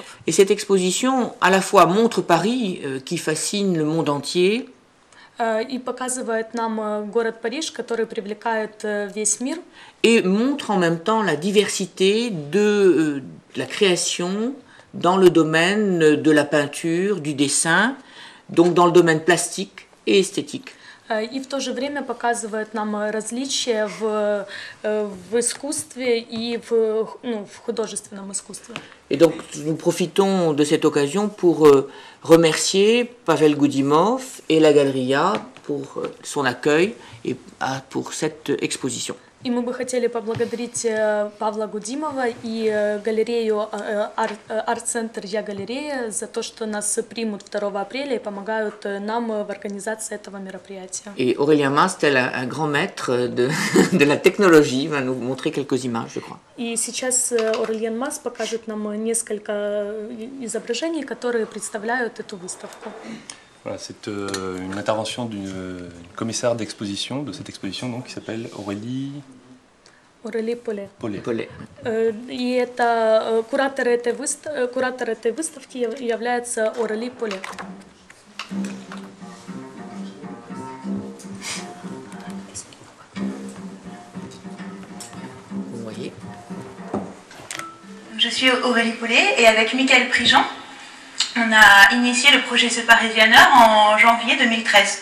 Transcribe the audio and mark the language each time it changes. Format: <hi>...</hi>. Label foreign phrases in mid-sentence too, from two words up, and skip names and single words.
<fr>Et cette exposition à la fois montre Paris qui fascine le monde entier.</fr> <ru>И показывает нам город Париж, который привлекает весь мир.</ru> <fr>Et montre en même temps la diversité de la création dans le domaine de la peinture, du dessin, donc dans le domaine plastique et esthétique.</fr> <ru>И в то же время показывает нам различия в искусстве и в художественном искусстве.</ru> <fr>Et donc nous profitons de cette occasion pour remercier Pavel Goudimov et la Galerie Ya pour son accueil et pour cette exposition.</fr> <ru>И мы бы хотели поблагодарить Павла Гудимова и галерею арт-центр Я-галерея за то, что нас примут 2 апреля и помогают нам в организации этого мероприятия.</ru> <fr>Et Aurélien Mas, tel un grand maître de la technologie, va nous montrer quelques images, je crois.</fr> <ru>И сейчас Aurélien Mas покажет нам несколько изображений, которые представляют эту выставку.</ru> <fr>Voilà, c'est une intervention d'une commissaire d'exposition, de cette exposition donc, qui s'appelle Aurélie</fr> <ru>Поле.</ru> <fr>Pollet.</fr> <ru>И это куратор этой выставки является Aurélie Pollet.</ru> <fr>Vous voyez. Je suis Aurélie Pollet et avec Michael Prigent, on a initié le projet The Parisianeur en janvier 2013.</fr>